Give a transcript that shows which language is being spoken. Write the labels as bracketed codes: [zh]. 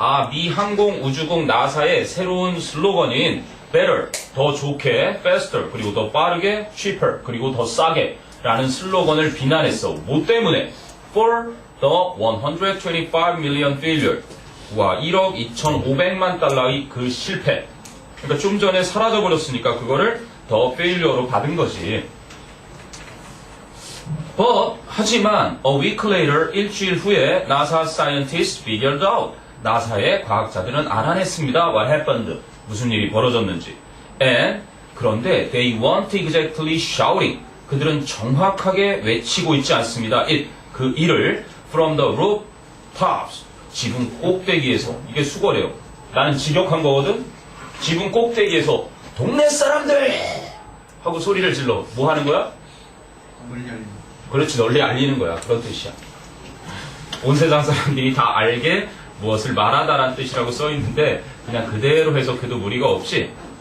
[ko] 미 항공우주국 나사의 새로운 슬로건인 better, 더 좋게, faster, 그리고 더 빠르게, cheaper, 그리고 더 싸게 라는 슬로건을 비난했어. 뭐 때문에? [en] For the 125 million failure. [ko] 와, 1억 2,500만 달러의 그 실패. 그러니까 좀 전에 사라져버렸으니까 그거를 더 failure로 받은 거지. 하지만 [en] a week later, [ko] 일주일 후에 [en] NASA scientists figured out. [ko] 나사의 과학자들은 알아냈습니다. [en] What happened? [ko] 무슨 일이 벌어졌는지. [en] And [ko] 그런데 [en] they weren't exactly shouting. [ko] 그들은 정확하게 외치고 있지 않습니다. 그 일을 [en] from the rooftops. [ko] 지붕 꼭대기에서. 이게 수거래요. 나는 직역한 거거든. 지붕 꼭대기에서 동네 사람들 하고 소리를 질러. 뭐 하는 거야? 그렇지, 널리 알리는 거야. 그런 뜻이야. 온 세상 사람들이 다 알게 무엇을 말하다라는 뜻이라고 써있는데 그냥 그대로 해석해도 무리가 없지.